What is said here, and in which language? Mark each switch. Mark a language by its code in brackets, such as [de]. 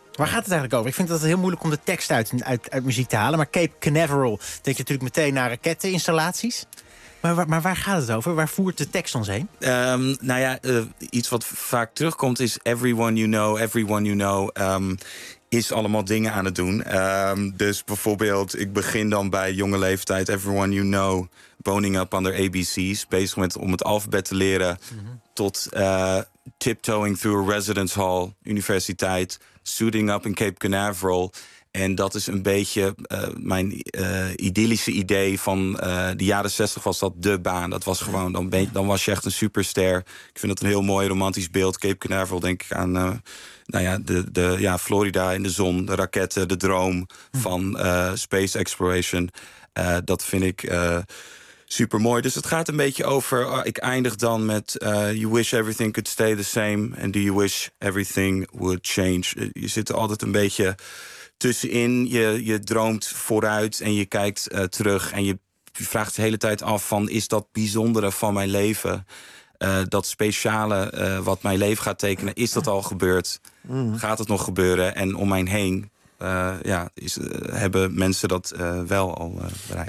[nl] Waar gaat het eigenlijk over? Ik vind dat het heel moeilijk om de tekst uit muziek te halen. Maar Cape Canaveral denk je natuurlijk meteen naar raketteninstallaties. Maar waar gaat het over? Waar voert de tekst ons heen? Iets wat vaak terugkomt is [en] everyone you know... [nl] is allemaal dingen aan het doen. Dus bijvoorbeeld, ik begin dan bij jonge leeftijd. [en] Everyone you know, boning up on their ABC's. [nl] Bezig met om het alfabet te leren. Mm-hmm. Tot [en] tiptoeing through a residence hall, [nl] universiteit. [en] Suiting up [nl] in Cape Canaveral. En dat is een beetje mijn idyllische idee van de jaren 60 was dat de baan. Dat was gewoon, dan was je echt een superster. Ik vind dat een heel mooi romantisch beeld. Cape Canaveral, denk ik aan... De Florida in de zon, de raketten, de droom van space exploration. Dat vind ik super mooi. Dus het gaat een beetje over. Ik eindig dan met [en] you wish everything could stay the same. And do you wish everything would change? [nl] Je zit er altijd een beetje tussenin. Je droomt vooruit en je kijkt terug. En je vraagt de hele tijd af: van is dat bijzondere van mijn leven? Dat speciale wat mijn leven gaat tekenen, is dat al gebeurd? Gaat het nog gebeuren? En om mij heen hebben mensen dat wel al bereikt.